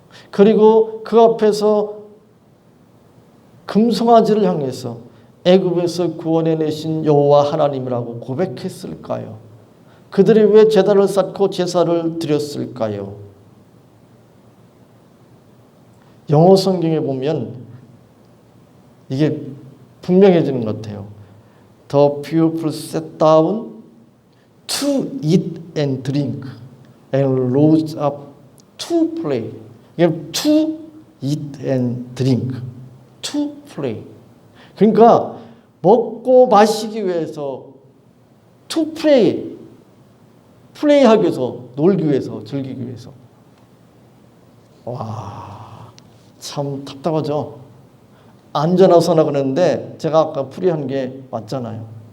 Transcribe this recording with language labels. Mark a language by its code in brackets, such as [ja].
[ko] 그리고 그 앞에서 금송아지를 향해서 애굽에서 구원해내신 여호와 하나님이라고 고백했을까요? 그들이 왜 제단을 쌓고 제사를 드렸을까요? 영어 성경에 보면 이게 분명해지는 것 같아요. [en] The people sat down to eat and drink and rose up to play. [ko] 이게 [en] to eat and drink, to play. [ko] 그러니까 먹고 마시기 위해서 [en] to play, [ko] 플레이하기 위해서, 놀기 위해서, 즐기기 위해서. 와, 참 답답하죠. 앉아나 서나 그러는데 제가 아까 풀이한 게 맞잖아요.